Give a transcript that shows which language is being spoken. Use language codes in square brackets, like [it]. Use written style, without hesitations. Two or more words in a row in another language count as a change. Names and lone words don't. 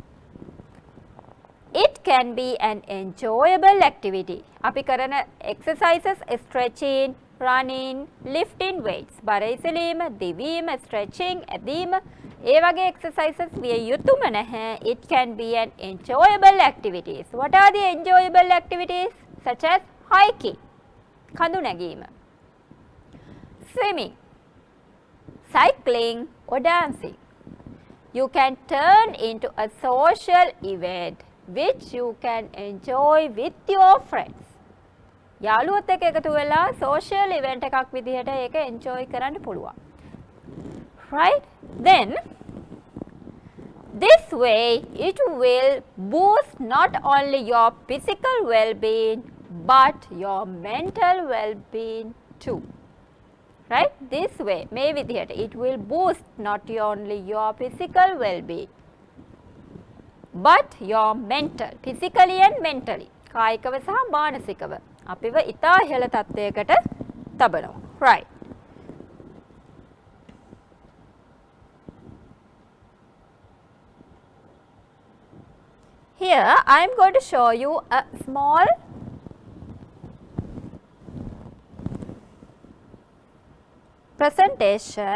[en] It can be an enjoyable activity. [si] අපි කරන [en] exercises stretching, running, lifting weights. [si] බර ඉසලීම, දිවීම, stretching, ඇදීම ඒ වගේ exercises විය යුතුම නැහැ. [en] It can be an enjoyable activities. What are the enjoyable activities? Such as hiking, [si] කඳු නැගීම, [en] swimming, cycling or dancing. You can turn into a social event which you can enjoy with your friends. [si] යාළුවොත් එක්ක එකතු වෙලා [en] social event [si] එකක් විදිහට ඒක enjoy කරන්න පුළුවන්. [en] Right? Then this way it will boost not only your physical well-being but your mental well-being too. Right? This way [si] මේ විදිහට [en] it will boost not only your physical well-being but your mental, physically and mentally. [si] කායිකව සහ මානසිකව අපිව ඉතා ඉහළ තත්ත්වයකට තබනවා. [en] Right. Here I am going to show you a small presentation.